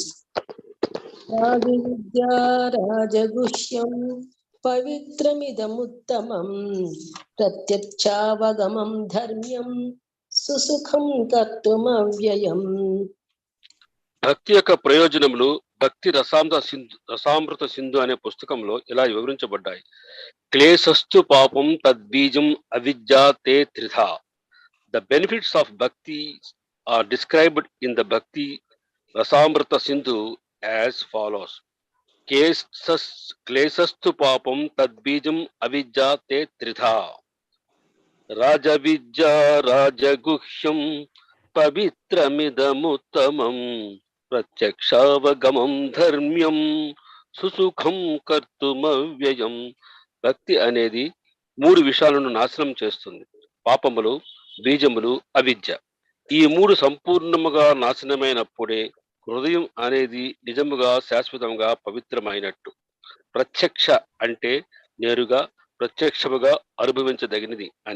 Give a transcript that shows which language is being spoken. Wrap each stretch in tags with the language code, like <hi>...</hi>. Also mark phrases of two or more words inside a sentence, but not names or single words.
<sa>राजविद्या राजगुह्यं पवित्रमिदमुत्तमम् प्रत्यक्षावगमं धर्म्यं सुसुखं कर्तुमव्ययम्.</sa> <te>భక్తి యొక్క ప్రయోజనములు భక్తి రసామృత సింధు అనే పుస్తకంలో ఇలా వివరించబడ్డాయి.</te> <sa>క్లేశస్తు పాపం తద్బీజం అవిద్యా తే త్రిధా</sa> <en>The benefits of bhakti are described in the Bhakti Rasamrita Sindhu as follows.</en> <sa>क्लेशस्तु पापं तद्बीजं अविद्या ते त्रिधा. राज विद्या राजगुह्यं पवित्रमिदमुत्तमम् प्रत्यक्षावगमं धर्म्यं सुसुखं कर्तुमव्ययम्.</sa> <te>భక్తి అనేది మూడు విషయాలను నాశనం చేస్తుంది: పాపములు, బీజములు, అవిద్య. ఈ మూడు సంపూర్ణముగా నాశనమైనప్పుడే హృదయం అనేది నిజముగా శాశ్వతంగా పవిత్రమైనట్టు. ప్రత్యక్ష అంటే నేరుగా ప్రత్యక్షముగా అనుభవించదగినది అని.</te>